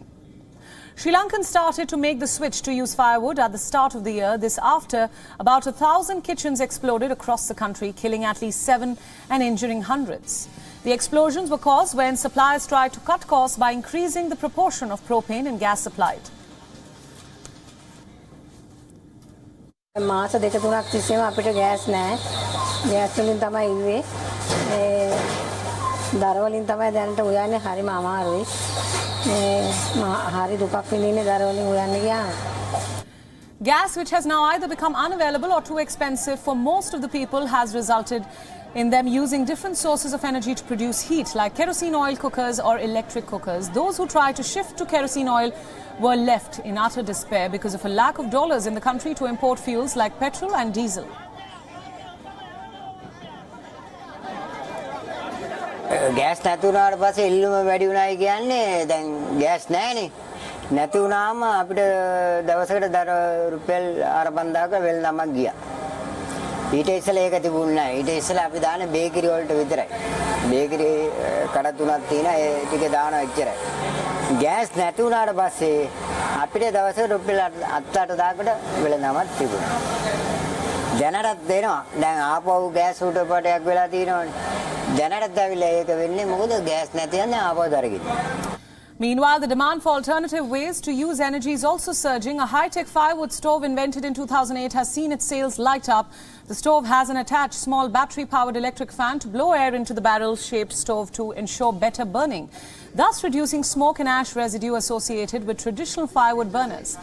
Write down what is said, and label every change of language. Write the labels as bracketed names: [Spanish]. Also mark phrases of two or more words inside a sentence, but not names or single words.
[English] Sri Lankans started to make the switch to use firewood at the start of the year, this after about 1,000 kitchens exploded across the country, killing at least 7 and injuring hundreds. The explosions were caused when suppliers tried to cut costs by increasing the proportion of propane and gas supplied. [Sinhala] මාස දෙක තුනක් තිස්සේම අපිට ගෑස් නැහැ. ගෑස් වලින් තමයි ඉන්නේ. දර වලින් තමයි දැනට උයන්නේ හරිම අමාරුයි. හරි දුකක් විඳින්නේ දර වලින් උයන්න ගියාම. [English] Gas, which has now either become unavailable or too expensive for most of the people, has resulted in them using different sources of energy to produce heat, like kerosene oil cookers or electric cookers. Those who tried to shift to kerosene oil were left in utter despair because of a lack of dollars in the country to import fuels like petrol and diesel. [Sinhala] gas නැතු වුණාට පස්සේ එල්ලුම වැඩි වුණායි කියන්නේ දැන් gas නැහැනේ. නැති වුණාම අපිට දවසකට දර රුපියල් 4,000ක වෙල් නමක් ගියා. ඊට ඉස්සෙල්ලා ඒක තිබුණේ නැහැ. ඊට ඉස්සෙල්ලා අපි දාන්නේ බේකරි වලට විතරයි. බේකරි කඩ තුනක් තියෙනවා ඒ ටික දානවා එච්චරයි. gas නැති වුණාට පස්සේ අපිට දවසකට රුපියල් 7-8,000කට වෙල නමක් තිබුණා. දැනටත් දෙනවා. දැන් ආපහු gas උඩ පටයක් වෙලා තියෙනවනේ. දැනටත් ඇවිල්ලා ඒක වෙන්නේ මොකද gas නැති යන්නේ ආපහු දරගෙන. [English] Meanwhile, the demand for alternative ways to use energy is also surging. A high-tech firewood stove invented in 2008 has seen its sales light up. The stove has an attached small battery-powered electric fan to blow air into the barrel-shaped stove to ensure better burning, thus reducing smoke and ash residue associated with traditional firewood burners.